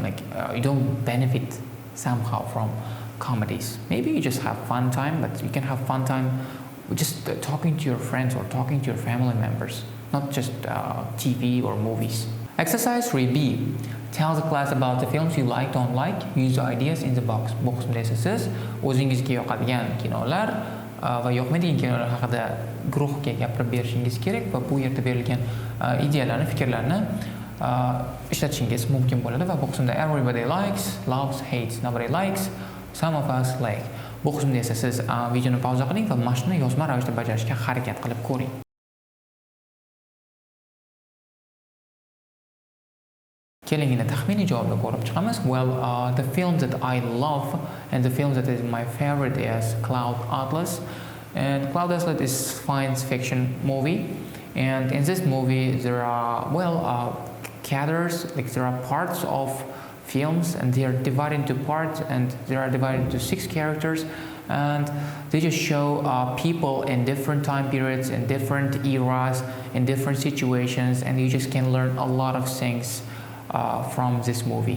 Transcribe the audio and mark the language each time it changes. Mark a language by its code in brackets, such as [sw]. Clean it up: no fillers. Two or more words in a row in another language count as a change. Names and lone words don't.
[en] Like you don't benefit somehow from comedies. Maybe you just have fun time, but you can have fun time just talking to your friends or talking to your family members, not just TV or movies. Exercise 3B. Tell the class about the films you like, don't like. Use the ideas in the box. [uz] Boximda esa siz o'zingizga yoqadigan kinolar va yoqmaydigan kinolar haqida guruhga gapirib berishingiz kerak va bu yerda berilgan ideyalarni, fikrlarni ishlatishingiz mumkin bo'ladi va boximda [en] everybody likes, loves, hates, nobody likes, some of us like. [uz] Bu qismda esa siz videoni pauza qiling va mashqni yozma ravishda bajarishga harakat qilib ko'ring. Kelingina taxminiy javobni ko'rib chiqamiz. [en] Well, the film that I love and the film that is my favorite is Cloud Atlas. And Cloud Atlas is science fiction movie. And in this movie there are, cadres, like there are parts of films and they are divided into parts and they are divided into 6 characters and they just show people in different time periods, in different eras, in different situations and you just can learn a lot of things from this movie.